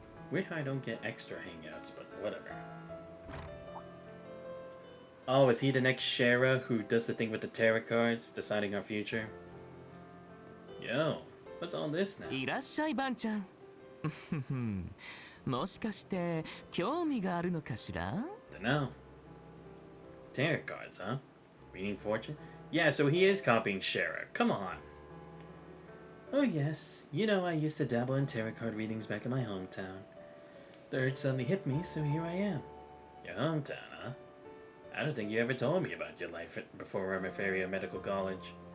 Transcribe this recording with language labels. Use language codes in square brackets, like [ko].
[en] Weird how I don't get extra hangouts, but whatever. Oh, is he the next Shara who does the thing with the tarot cards, deciding our future? Yo, what's all this now? [ja] いらっしゃいバンちゃん。もしかして興味があるのかしら? [en] Dunno. Tarot cards, huh? Reading fortune? Yeah, so he is copying Shara. Come on. Oh yes, you know I used to dabble in tarot card readings back in my hometown. The urge suddenly hit me, so here I am. Your hometown, huh? I don't think you ever told me about your life before Ramaferia Medical College.